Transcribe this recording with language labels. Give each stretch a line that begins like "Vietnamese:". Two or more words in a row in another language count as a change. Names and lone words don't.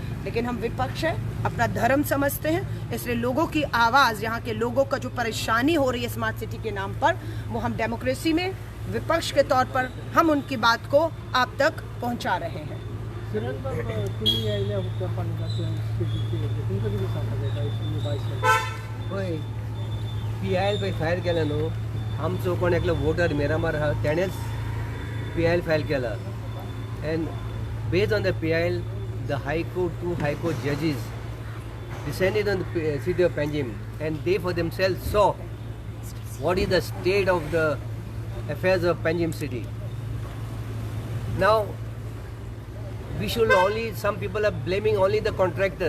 Hindi: लेकिन हम विपक्ष है, अपना धर्म समझते हैं, इसलिए लोगों की आवाज़, यहाँ के लोगों का जो परेशानी हो रही है स्मार्ट सिटी के नाम पर, वो हम डेमोक्रेसी में विपक्ष के तौर पर हम उनकी बात को आप तक पहुँचा रहे हैं.
Konkani: PIL फायल केला न्हू, आमचो कोण एकलो वोटर मिरामार आहा तेणेच PIL फायल केला.
English: and based on the PIL, the two high court judges descended on the city of Panjim, and they for themselves saw what is the state of the affairs of Panjim city. Now we should some people are blaming only the contractors.